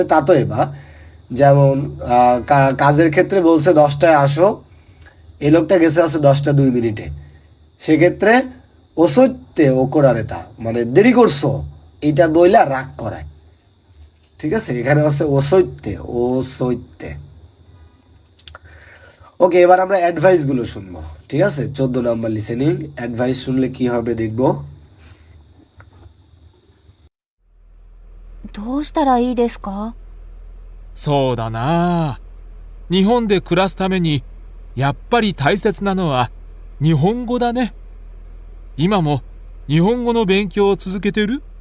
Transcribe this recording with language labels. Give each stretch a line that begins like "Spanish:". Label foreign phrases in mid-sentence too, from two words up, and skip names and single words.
Bangla: তাতো এবার যেমন কাজের ক্ষেত্রে বলছে 10টায় আসো, এই লোকটা গেছে আছে 10টা 2 মিনিটে, সেক্ষেত্রে
Japanese: 遅いって 怒られた
Bangla: মানে দেরি করছো এটা বইলা রাগ করায়। ঠিক আছে, এখানে হচ্ছে ওসইতে। ওকে, এবার আমরা অ্যাডভাইসগুলো শুনবো। ঠিক আছে, 14 নাম্বার লিসেনিং। অ্যাডভাইস শুনলে কি হবে দেখবো।
Japanese: どうしたらいいですか？そうだな。日本で暮らすためにやっぱり大切なのは日本語だね。今も日本語の勉強を続けてる？